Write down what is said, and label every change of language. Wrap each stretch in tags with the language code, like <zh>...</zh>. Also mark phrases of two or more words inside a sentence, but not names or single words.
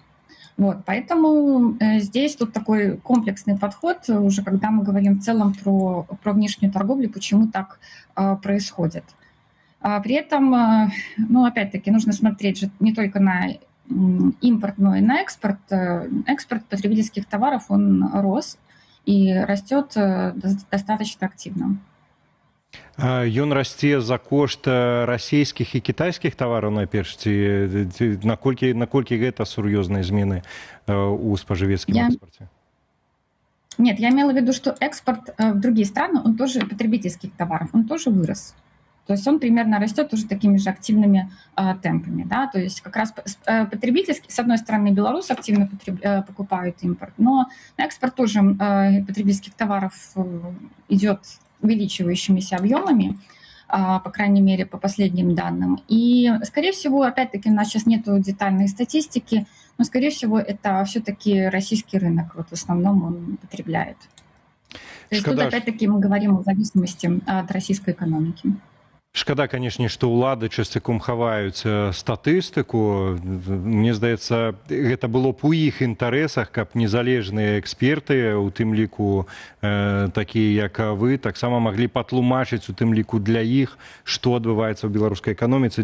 <ru>Вот, поэтому здесь тут такой комплексный подход, уже когда мы говорим в целом про внешнюю торговлю, почему так происходит. При этом, ну, опять-таки, нужно смотреть же не только на импорт, но и на экспорт. Экспорт потребительских товаров, он рос и растет достаточно активно.</ru> <be>Ён расце за кошт расійскіх і кітайскіх тавараў найперш, ці наколькі гэта сур'ёзныя змены у спажывецкім экспорце?</be> <ru>Нет, я имела в виду, что экспорт в другие страны, он тоже потребительских товаров, он тоже вырос. То есть он примерно растет уже такими же активными темпами. Да? То есть как раз потребительский, с одной стороны, белорусы активно покупают импорт, но экспорт тоже потребительских товаров идет увеличивающимися объемами, по крайней мере, по последним данным. И, скорее всего, опять-таки, у нас сейчас нет детальной статистики, но, скорее всего, это все-таки российский рынок, вот в основном он потребляет. То есть тут, опять-таки, мы говорим о зависимости от российской экономики.</ru> <be>Шкада, канешне, што ўлады часцяком хаваюць статыстыку. Мне здаецца, гэта было б у іх інтарэсах, каб незалежныя эксперты, у тым ліку такія, як вы, таксама маглі патлумачыць у тым ліку для іх, што адбываецца ў беларускай эканоміцы.</be>